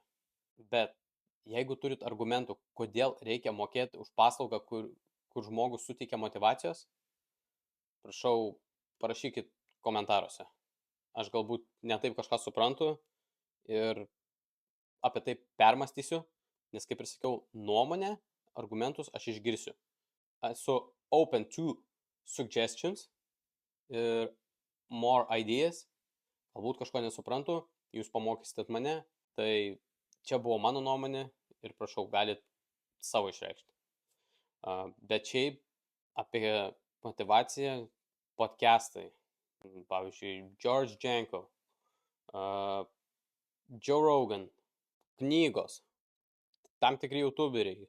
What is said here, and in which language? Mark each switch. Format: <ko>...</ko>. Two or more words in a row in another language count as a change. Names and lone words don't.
<lt>Bet jeigu turit argumentų, kodėl reikia mokėti už paslaugą, kur žmogus suteikia motyvacijos, prašau, parašykit komentaruose. Aš galbūt netaip kažką suprantu ir apie tai permąstysiu, nes kaip ir sakiau, nuomonę, argumentus aš išgirsiu. Esu</lt> <en>open to suggestions</en> <lt>ir</lt> <en>more ideas.</en> <lt>Galbūt kažko nesuprantu, jūs pamokysite mane, tai čia buvo mano nuomonė ir prašau, galit savo išreikšti. Bet šiaip apie motivaciją podcastai. Pavyzdžiui, George Janko, Joe Rogan, knygos, tam tikri youtuberiai.</lt>